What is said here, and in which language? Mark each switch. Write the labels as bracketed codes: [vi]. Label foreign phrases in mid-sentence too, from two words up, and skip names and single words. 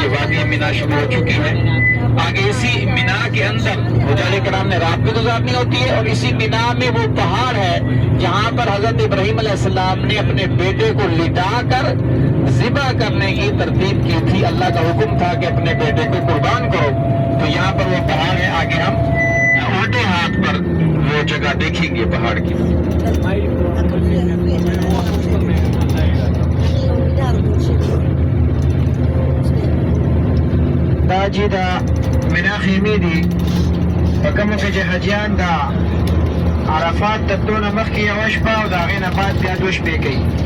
[ur] یہ وادی مینا شروع ہو چکی ہے۔ آگے اسی مینا کے اندر حجاج کرام نے رات بھی گزارنی ہوتی ہے، اور اسی مینا میں وہ پہاڑ ہے جہاں پر حضرت ابراہیم علیہ السلام نے اپنے بیٹے کو لٹا کر ذبح کرنے کی ترتیب کی تھی۔ اللہ کا حکم تھا کہ اپنے بیٹے کو قربان کرو، تو یہاں پر وہ پہاڑ ہے۔ آگے ہم الٹے ہاتھ پر وہ جگہ دیکھیں گے پہاڑ کی۔ [ps] دا جی دا مینا خیمې دي په کومو کې چې حاجیان د عرفات د تلو نه مخکې یوه شپه او د هغې نه بعد بیا 2 شپې کوي.